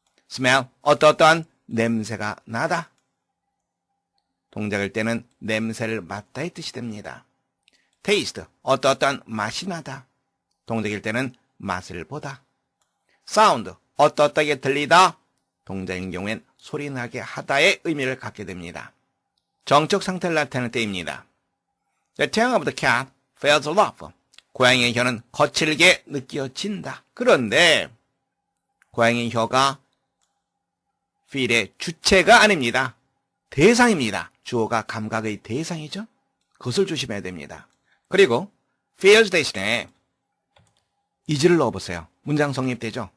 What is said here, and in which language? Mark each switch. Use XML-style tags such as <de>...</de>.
<ko>smell, 어떠한 냄새가 나다. 동작일 때는 냄새를 맡다의 뜻이 됩니다. taste, 어떠한 맛이 나다. 동작일 때는 맛을 보다. sound, 어떠하게 들리다. 동작인 경우엔 소리나게 하다의 의미를 갖게 됩니다. 정적 상태를 나타낼 때입니다.</ko> <en>The tongue of the cat feels rough.</en> <ko>고양이의 혀는 거칠게 느껴진다. 그런데 고양이의 혀가 feel의 주체가 아닙니다. 대상입니다. 주어가 감각의 대상이죠. 그것을 조심해야 됩니다. 그리고 fears 대신에 is를 넣어보세요. 문장 성립되죠?</ko>